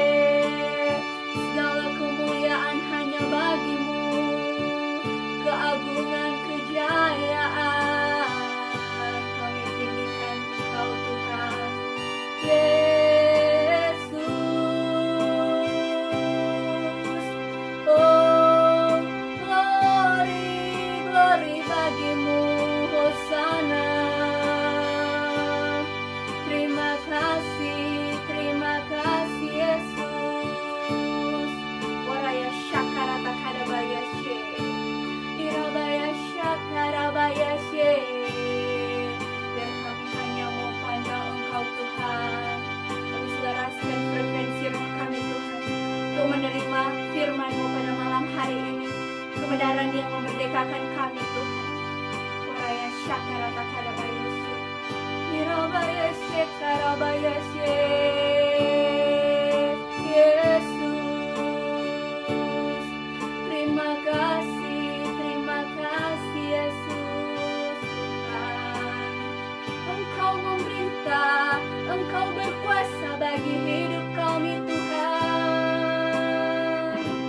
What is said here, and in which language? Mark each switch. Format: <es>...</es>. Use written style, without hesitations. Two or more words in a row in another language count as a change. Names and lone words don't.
<id>Segala kemuliaan hanya bagi-Mu, keagungan, kejayaan kami tinggikan Engkau Tuhan. Yesus,</id> <en>oh glory, glory</en> <id>bagi-Mu, Hosana. Terima kasih Yesus. Waraya syakarata kadabayashe, dirabaya syakarabayashe. Biar kami hanya mau pandang Engkau Tuhan, kami selaraskan frekuensi roh kami Tuhan, untuk menerima firman-Mu pada malam hari ini, kebenaran yang memerdekakan kami Tuhan. Waraya syakarata kadabayashe, dirabayashe karabayashe. Yesus, terima kasih Yesus Tuhan. Engkau memerintah, Engkau berkuasa bagi hidup kami Tuhan.</id>